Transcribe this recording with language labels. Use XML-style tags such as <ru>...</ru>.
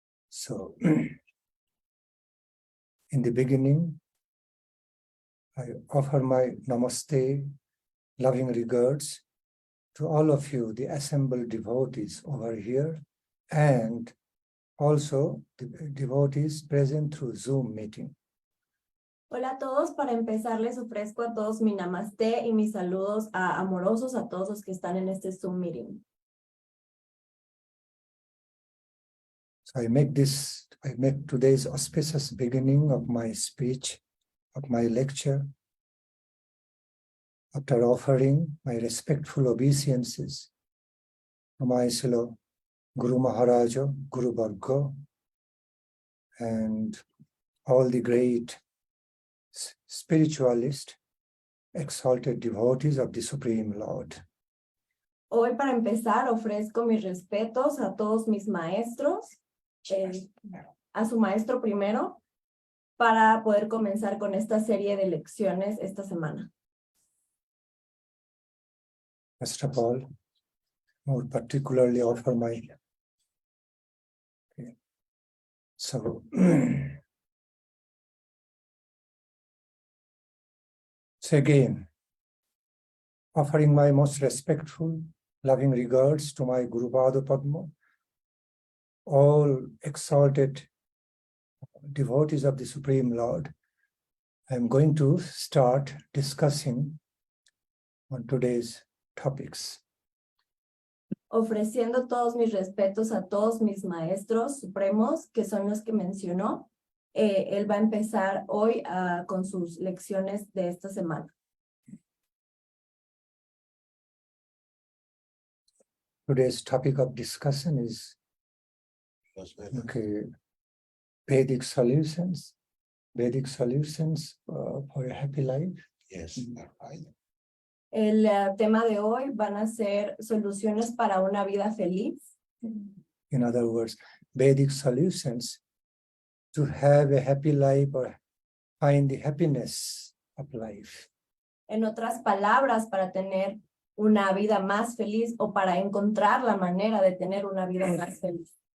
<en>So, in the beginning, I offer my namaste, loving regards to all of you, the assembled devotees over here, and also the devotees present through Zoom meeting.</en> <es>Hola a todos, para empezar les ofrezco a todos mi namaste y mis saludos amorosos a todos los que están en este Zoom meeting.</es> <en>So I make today's auspicious beginning of my speech, of my lecture, after offering my respectful obeisances to my fellow Guru Maharaja, Guru Varga, and all the great spiritualist, exalted devotees of the Supreme Lord.</en> <es>Hoy para empezar ofrezco mis respetos a todos mis maestros, a su maestro primero, para poder comenzar con esta serie de lecciones esta semana.</es> <en>First of all, more particularly offer my... Okay. So, so again, offering my most respectful, loving regards to my Guru Pada Padma, all exalted devotees of the Supreme Lord. I'm going to start discussing on today's topics.</en> <es>Ofreciendo todos mis respetos a todos mis maestros supremos, que son los que mencionó, él va a empezar hoy con sus lecciones de esta semana.</es> <en>Today's topic of discussion is Vedic Solutions. Vedic Solutions for a happy life. Yes, that's right.</en> <es>El tema de hoy van a ser soluciones para una vida feliz.</es> <en>In other words, Vedic Solutions to have a happy life or find the happiness of life.</en> <es>En otras palabras, para tener una vida más feliz o para encontrar la manera de tener una vida más feliz.</es>